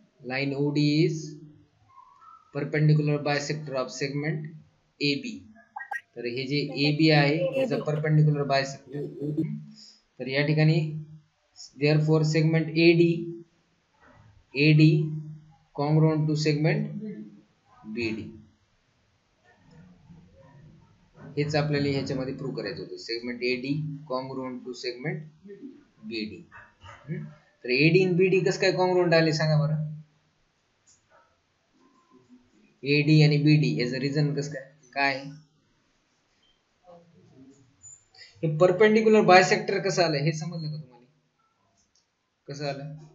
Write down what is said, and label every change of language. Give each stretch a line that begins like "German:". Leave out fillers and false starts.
English: line OD is perpendicular bisector of segment AB.
Marathi: तर हे जे AB आहे याचा परपेंडिक्युलर बायसेक्टर. तर या ठिकाणी
English: therefore segment AD congruent to segment BD.
Marathi: हेच आपल्याला ह्याच्यामध्ये प्रूव्ह करायचं होतं.
English: Segment AD congruent to segment BD.
Marathi: तर AD आणि BD कसं काय कॉन्ग्रुएंट आले सांगा बरं. AD आणि BD याचं रिझन कसं काय हे परपेंडिक्युलर बायसेक्टर कसं आलं हे समजलं का तुम्हाला? कसं आलं?